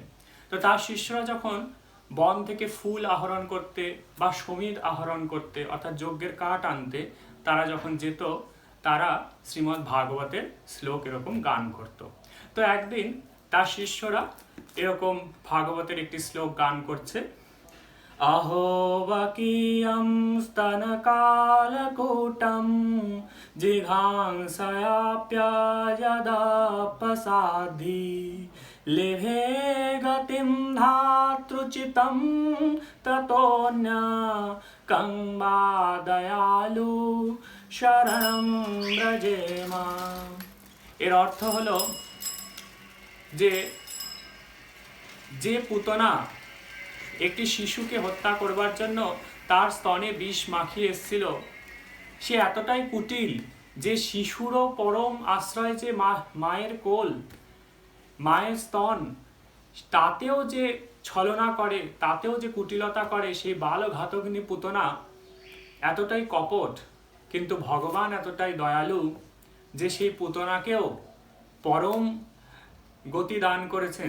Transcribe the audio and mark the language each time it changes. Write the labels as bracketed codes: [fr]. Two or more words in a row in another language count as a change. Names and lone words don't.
[bn] তো তার শিষ্যরা যখন বন থেকে ফুল আহরণ করতে বা সমিধ আহরণ করতে অর্থাৎ যজ্ঞের কাঠ আনতে তারা যখন যেত, তারা শ্রীমদ্ ভাগবতের শ্লোক এরকম গান করত। তো একদিন তার শিষ্যরা এরকম ভাগবতের একটি শ্লোক গান করছে, [sa] अहोवकीयं स्तनकालकूटं जिघांसयाप्ययदापसाद्धि लेभे गतिं धातृचितं ततोऽन्य कं वा दयालु शरणं व्रजेमा। [bn] এর অর্থ হলো যে পুতনা একটি শিশুকে হত্যা করবার জন্য তার স্তনে বিষ মাখিয়ে এসেছিল, সে এতটাই কুটিল যে শিশুরও পরম আশ্রয় যে মায়ের কোল, মায়ের স্তন, তাতেও যে ছলনা করে, তাতেও যে কুটিলতা করে, সেই বালঘাতকিনী পুতনা এতটাই কপট, কিন্তু ভগবান এতটাই দয়ালু যে সেই পুতনাকেও পরম গতি দান করেছেন।